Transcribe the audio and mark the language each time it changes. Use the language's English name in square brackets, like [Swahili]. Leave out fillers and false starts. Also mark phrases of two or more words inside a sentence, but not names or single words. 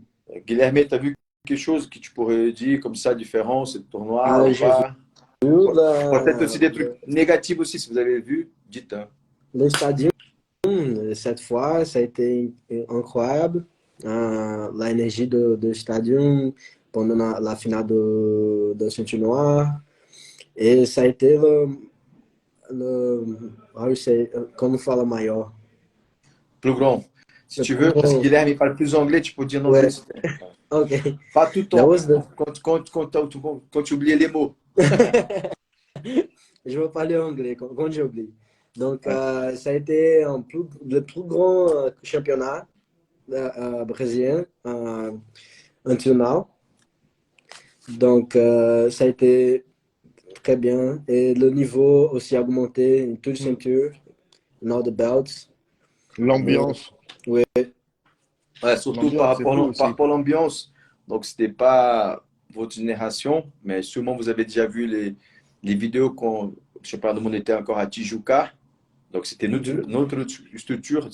[French] Guilherme, tu as vu quelque chose que tu pourrais dire comme ça, différent, ce tournoi ou J'ai vu pas? Peut-être aussi des trucs négatifs aussi, si vous avez vu, dites. Hein. le stade cette fois, ça a été incroyable. L'énergie [Portuguese] do estádio [French] pendant la finale do Ceinture Noire. Et ça a été [Portuguese] como fala maior? [French] Plus grand. Si Le tu plus veux, parce que grand. Guilherme il parle plus anglais, tu peux dire en anglais. Ouais, S'il te plaît. ok. Pas tout le [English] That [French] temps. [English] was the... [French] Quand tu oublies les mots. Je vais parler anglais quand j'oublie. Donc, Ouais. ça a été le plus grand championnat brésilien [English] until now. [French] Donc, ça a été très bien. Et le niveau aussi a augmenté, une toute Mm. ceinture, [English] now the belts. [French] Et, L'ambiance. ouais, Ouais, surtout L'ambiance, c'est fou par aussi. rapport à l'ambiance. Donc, c'était pas votre génération, mais sûrement vous avez déjà vu les vidéos quand, je sais pas, nous on était encore à Tijuca. Donc, c'était mhm, notre structure.